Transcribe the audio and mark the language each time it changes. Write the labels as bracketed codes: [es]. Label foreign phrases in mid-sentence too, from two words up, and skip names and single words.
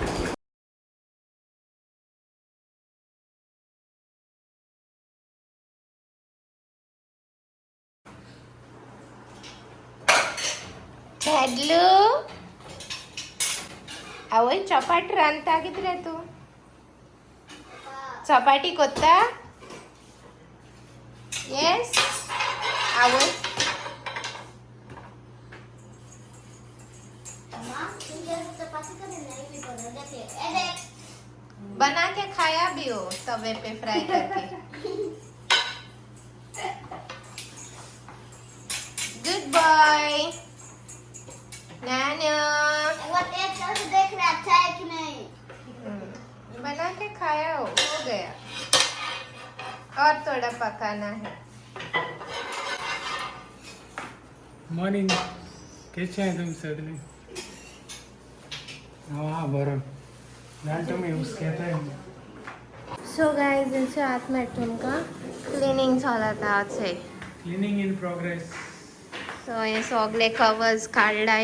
[kok] भेदलू आवय चपाटी रांदता कितें रे तूं. चपाटी कोत्ता. [hi] येस आवय बना के खाया भी हो तवे पे फ्राई करके. [en] Good boy नाना. [hi] देख रहे अच्छा है कि नहीं. बना के खाया हो गया. और थोड़ा पकाना है. [kok] मॉर्निंग कशें आहे तुमी सगळीं. हां बरो जाण तुमी यूज घेताय. [en] So guys [kok] इंचो आत मेळटा तुमकां क्लिनींग चलता आजचे. [en] Cleaning in progress. [kok] सो हे सगळे कवर्स काडलाय.